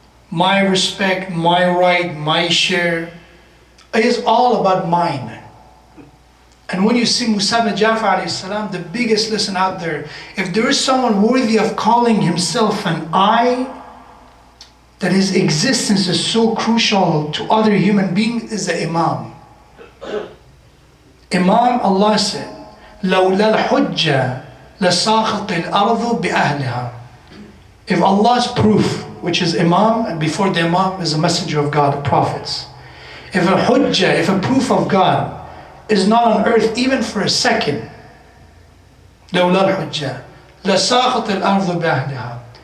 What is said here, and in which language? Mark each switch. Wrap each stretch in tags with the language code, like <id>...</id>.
<en>My respect, my right, my share. It is all about mine. And when you see Musa Jafar alayhi salam, the biggest lesson out there, if there is someone worthy of calling himself an I, that his existence is so crucial to other human beings, is the Imam.</en> <ar>Imam,</ar> <en>Allah said,</en> <ar>لَوْلَا الْحُجَّةِ لَسَاخَطِ الْأَرْضُ بِأَهْلِهَا.</ar> <en>If Allah's proof, which is Imam, and before the Imam is a messenger of God, the prophets. If a hujjah, if a proof of God is not on earth even for a second,</en> <ar>لَوْلَا الْحُجَّةِ لَسَاخَطِ الْأَرْضُ بِأَهْلِهَا.</ar>